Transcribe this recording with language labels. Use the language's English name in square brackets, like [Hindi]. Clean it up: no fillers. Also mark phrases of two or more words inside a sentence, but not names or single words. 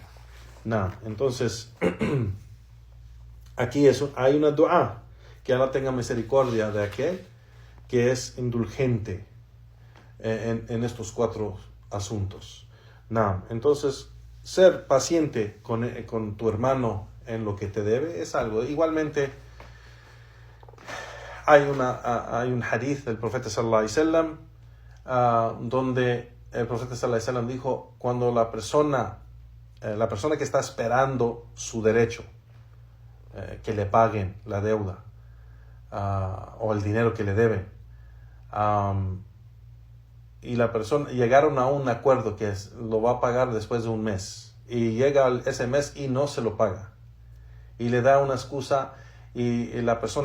[Spanish] Entonces, aquí hay una dua, que Allah tenga misericordia de aquel que es indulgente en estos cuatro asuntos. Entonces, ser paciente con tu hermano en lo que te debe es algo. Igualmente, hay un hadith del profeta [Arabic] صلى الله عليه وسلم, [Spanish] donde el profeta [Arabic] صلى الله عليه وسلم [Spanish] dijo: cuando la persona que está esperando su derecho, que le paguen la deuda o el dinero que le debe, y la persona llegaron a un acuerdo que lo va a pagar después de un mes, y llega ese mes y no se lo paga, y le da una excusa, y la persona